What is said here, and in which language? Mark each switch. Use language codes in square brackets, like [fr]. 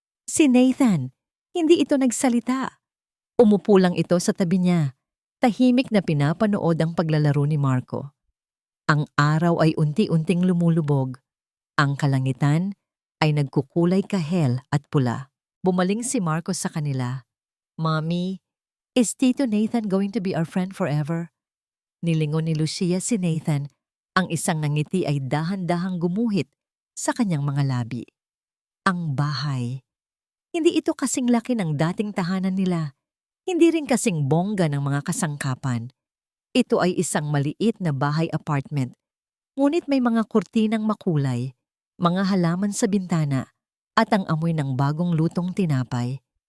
[tl] Si Nathan, hindi ito nagsalita. Umupo lang ito sa tabi niya, tahimik na pinapanood ang paglalaro ni Marco. Ang araw ay unti-unting lumulubog. Ang kalangitan ay nagkukulay kahel at pula. Bumaling si Marco sa kanila. [en] Mommy, is Tito Nathan going to be our friend forever? [tl] Nilingon ni Lucia si Nathan. Ang isang ngiti ay dahan-dahang gumuhit sa kanyang mga labi. Ang bahay. Hindi ito kasing laki ng dating tahanan nila. Hindi rin kasing bongga ng mga kasangkapan. Ito ay isang maliit na bahay apartment. Ngunit may mga kurtinang makulay, mga halaman sa bintana, at ang amoy ng bagong lutong tinapay.